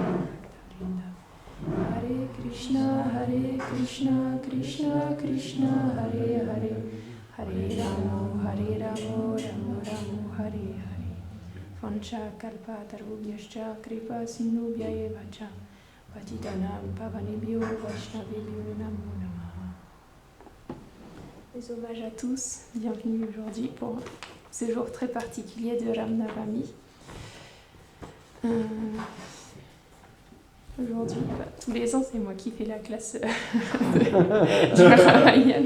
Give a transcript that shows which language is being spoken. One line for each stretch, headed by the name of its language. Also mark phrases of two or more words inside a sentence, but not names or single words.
Sanskrit: Hare Krishna Krishna Krishna Hare Hare Hare Ramo Ramo Hare Hare Vancha Kalpa Tarubhyascha Kripa Sinubhya Evacha Patitanam Pavanebhyo Vaishnavebhyo Namo Namaha.
French: Les hommages à tous, bienvenue aujourd'hui pour ce jour très particulier de Ram Navami. Aujourd'hui, tous les ans, c'est moi qui fais la classe du Ramayana.